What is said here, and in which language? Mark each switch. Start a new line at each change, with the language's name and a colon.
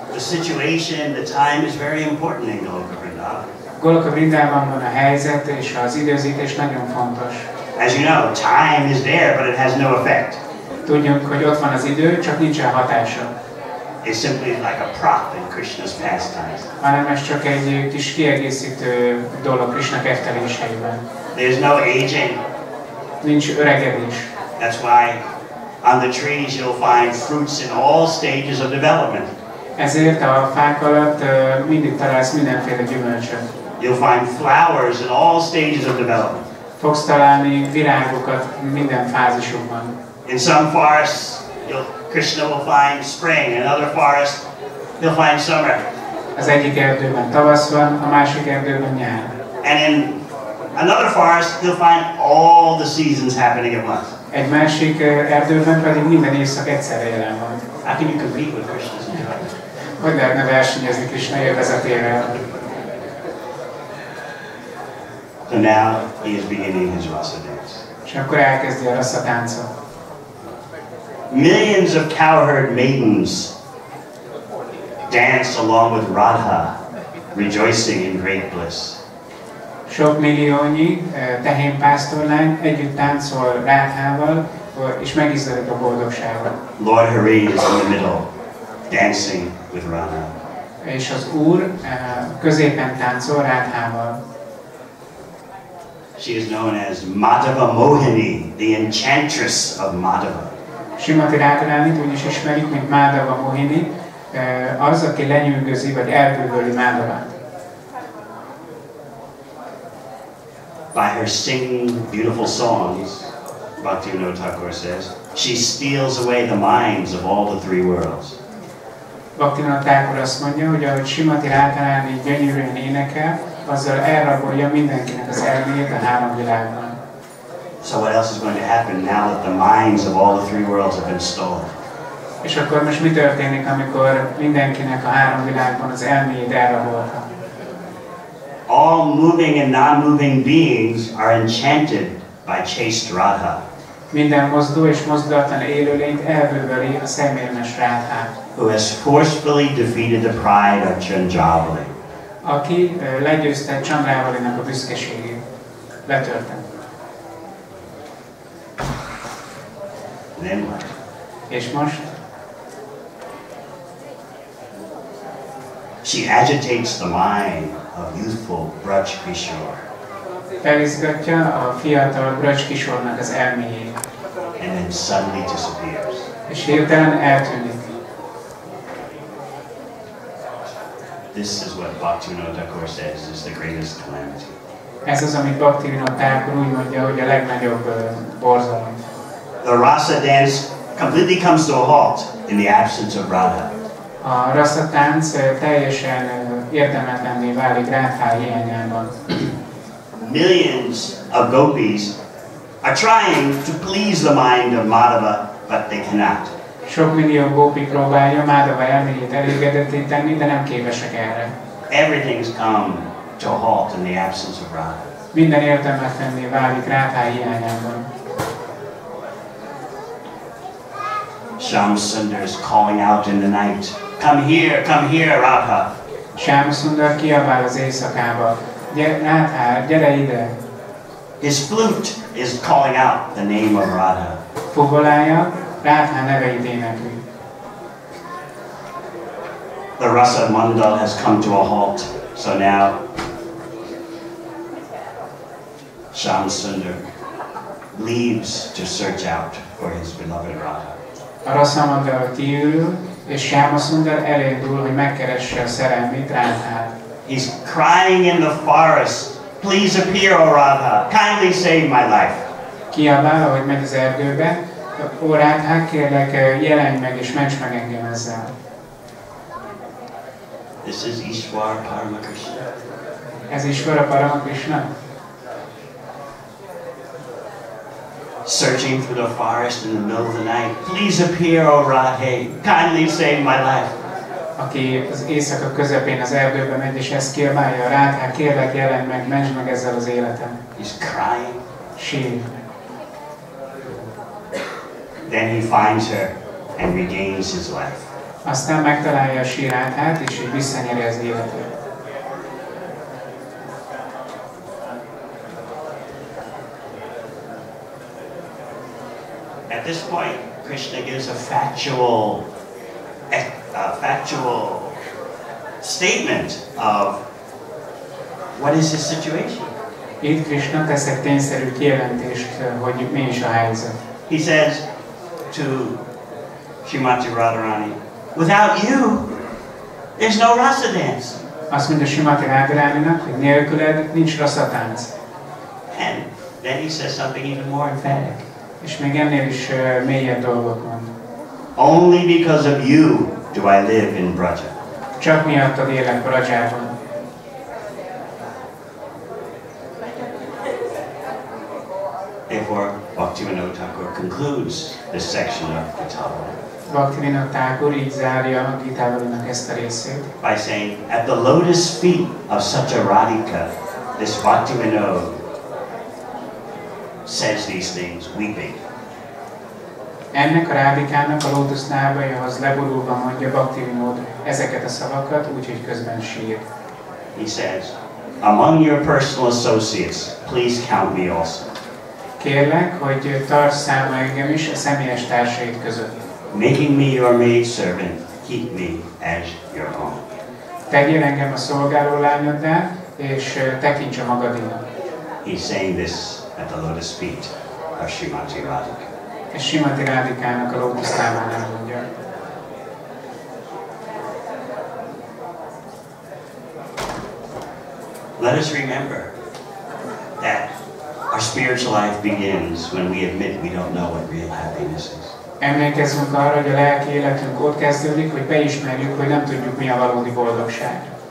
English: The situation, the time is very important in Goloka Vrindavan.
Hungarian: Goloka Vrindávánban a helyzet és az időzítés nagyon fontos.
English: As you know, time is there, but it has no effect.
Hungarian: Tudjuk, hogy ott van az idő, csak nincsen hatása.
English: It's simply like a prop in Krishna's pastimes.
Hungarian: Hanem ez csak egy kis kiegészítő dolog Krishna ketteléseiben.
English: There's no aging.
Hungarian: Nincs öregedés.
English: That's why on the trees you'll find fruits in all stages of development.
Hungarian: Ezért a fák alatt mindig találsz mindenféle gyümölcsöt.
English: You'll find flowers in all stages of development.
Hungarian: Fogsz találni virágokat minden fázisukban.
English: In some forests, Krishna will find spring. In another forest, he'll find summer.
Hungarian: Az egyik erdőben tavasz van, a másik erdőben nyár.
English: And in another forest, he'll find all the seasons happening at once.
Hungarian: Egy másik erdőben pedig minden évszak egyszerre jelen van.
English: How can you compete with Krishna's enjoyment?
Hungarian: Hogy lehetne versenyezni Krishna élvezetével?
English: So now he is beginning his rasa dance.
Hungarian: És akkor elkezdi a rasa táncot.
English: Millions of cowherd maidens dance along with Radha, rejoicing in great bliss.
Hungarian: Sok milliónyi tehénpásztorlány együtt táncol Rádhával, és megizzadok a boldogságot.
English: Lord Hari is in the middle, dancing with Radha.
Hungarian: És az Úr középen táncol Rádhával.
English: She is known as Madhava Mohini, the enchantress of Madhava.
Hungarian: Srimati Radharánit úgy is ismerik, mint Madhava Mohini, az, aki lenyűgözi vagy elbűvöli Madhavát.
English: By her singing beautiful songs, Bhaktivinoda Thakur says, she steals away the minds of all the three worlds.
Hungarian: Bhaktivinoda Thakur azt mondja, hogy ahogy Srimati Radharáni gyönyörűen énekel, azzal elrabolja mindenkinek az elméjét a három világban.
English: So what else is going to happen now that the minds of all the three worlds have been stolen?
Hungarian: És akkor most mi történik, amikor mindenkinek a három világban az elméjét elrabolta?
English: All moving and non-moving beings are enchanted by chaste Radha.
Hungarian: Minden mozduló és mozdulatlan élőlényt elbűvöli a szemérmes Rádhát,
English: who has forcefully defeated the pride of Chandravalli.
Hungarian: aki legyőzte Chandravalinak a büszkeségét. Letörte.
English: Then what?
Hungarian: És most?
English: She agitates the mind of youthful Braj Kishore.
Hungarian: Felizgatja a fiatal Braj Kishornak az elméjét.
English: And then suddenly disappears.
Hungarian: És hirtelen eltűnik.
English: This is what Bhaktivinoda Thakur says is the greatest calamity.
Hungarian: Ez az, amit Bhaktivinoda Thakur úgy mondja, hogy a legnagyobb borzalom.
English: The rasa dance completely comes to a halt in the absence of Radha.
Hungarian: A rasa tánc teljesen értelmetlenné válik Rádhá hiányában.
English: Millions of gopis are trying to please the mind of Madhava, but they cannot.
Hungarian: Sok millió gópi próbálja Madhava elméjét elégedetté tenni, de nem képesek erre.
English: Everything's come to a halt in the absence of Radha.
Hungarian: Minden értelmetlenné válik Rádhá hiányában.
English: Shamsundar is calling out in the night, come here, Radha.
Hungarian: Shamsundar kiabál az éjszakába, Rádhá, gyere ide!
English: His flute is calling out the name of Radha.
Hungarian: Fuvolája, Rádhá neveit énekli.
English: The rasa mandal has come to a halt, so now Shamsundar leaves to search out for his beloved Radha.
Hungarian: A rasa mandal kiürül, és Shamsundar elindul, hogy megkeresse a szerelmét, Rádhát.
English: He's crying in the forest, please appear, O Radha, kindly save my life.
Hungarian: Kiabál, ahogy megy az erdőbe, ó Rádhá, kérlek, jelenj meg és ments meg engem ezzel.
English: This is Ishwar Paramakrishna.
Hungarian: Ez Ishvara Paramakrishna.
English: Searching through the forest in the middle of the night, please appear, O Radhe, kindly save my life.
Hungarian: Aki az éjszaka közepén az erdőbe megy, és ezt kiabálja, Rádhá, kérlek, jelenj meg, mentsd meg ezzel az életem.
English: He's crying.
Hungarian: Sír.
English: Then he finds her and regains his life.
Hungarian: Aztán megtalálja a Rádhát, és így visszanyeri az életét.
English: At this point, Krishna gives a factual statement of what is his situation.
Hungarian: Itt Krishna tesz egy tényszerű kijelentést, hogy mi is a helyzet.
English: He says to Srimati Radharani, without you, there's no rasa dance.
Hungarian: Azt mondja Srimati Radharáninak, hogy nélküled nincs rasa-tánc.
English: And then he says something even more emphatic.
Hungarian: És még ennél is mélyebb dolgot mond.
English: Only because of you do I live in Vraja.
Hungarian: Csak miattad élek Vrajában.
English: Therefore, Bhaktivinoda Thakur concludes this section of Gita.
Hungarian: Bhaktivinoda Thakur így zárja a Gitávalinak ezt a részét.
English: By saying, at the lotus feet of such a Radhika, this Bhaktivinoda says these things, weeping.
Hungarian: Ennek a Rádikának a lótuszlábaihoz leborulva mondja Bhaktivinoda ezeket a szavakat, úgyhogy közben sír.
English: He says, among your personal associates, please count me also.
Hungarian: Kérlek, hogy tarts számon engem is a személyes társait között.
English: Making me your maid servant, keep me as your own.
Hungarian: Tegyél engem a szolgáló lányoddá, és tekints a magadinak.
English: He's saying this at the lotus feet of Srimati Radhika.
Hungarian: És Srimati Radhikának a lótuszlábánál mondja.
English: Let us remember that our spiritual life begins when we admit we don't know what real happiness is.
Hungarian: Emlékezzünk arra, hogy a lelki életünk ott kezdődik, hogy beismerjük, hogy nem tudjuk, mi a valódi boldogság.